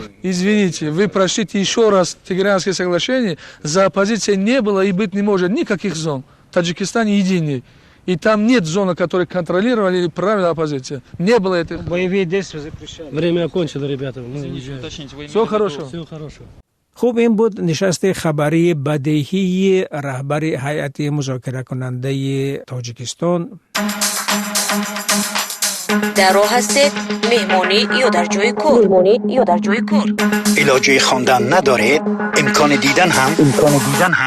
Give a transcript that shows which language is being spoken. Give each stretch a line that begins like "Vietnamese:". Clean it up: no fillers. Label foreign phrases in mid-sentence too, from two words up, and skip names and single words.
Russian: Извините, вы прочтите еще раз Тегеранское соглашение. За оппозицией не было и быть не может никаких зон. Таджикистан единый. И там нет зоны, которые контролировали или правила оппозиция. Не было этого. Боевые действия запрещали. Время окончено, ребята. Все хорошо. Все хорошо.
Tajik: خوب این بود نشست خبری بدیهی رهبر هیئت مذاکره کننده تاجیکستان. در راه هستید مهمانی یا در جای کار. علاجه خواندن ندارید امکان دیدن هم